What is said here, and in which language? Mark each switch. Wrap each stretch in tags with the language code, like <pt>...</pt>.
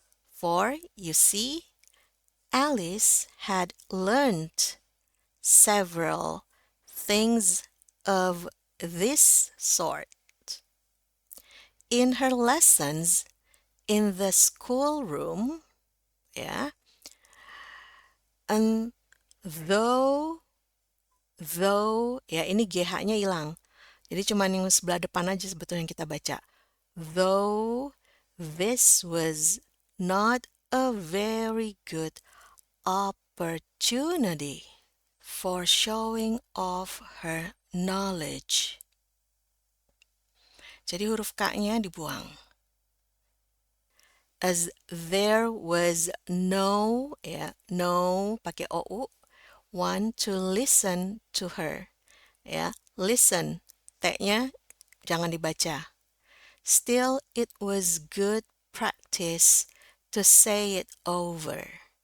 <en>For, you see, Alice had learned several things of this sort in her lessons in the schoolroom, ya. And though,</en> <id>ya ini GH-nya hilang. Jadi cuma yang sebelah depan aja sebetulnya yang kita baca.</id> <en>Though this was not a very good opportunity for showing off her knowledge.</en> <id>Jadi huruf K-nya dibuang.</id> <en>As there was no, ya, no pakai OU, one to listen to her.</en> <id>Ya, listen. T-nya jangan dibaca.</id> <en>Still, it was good practice to say it over.</en>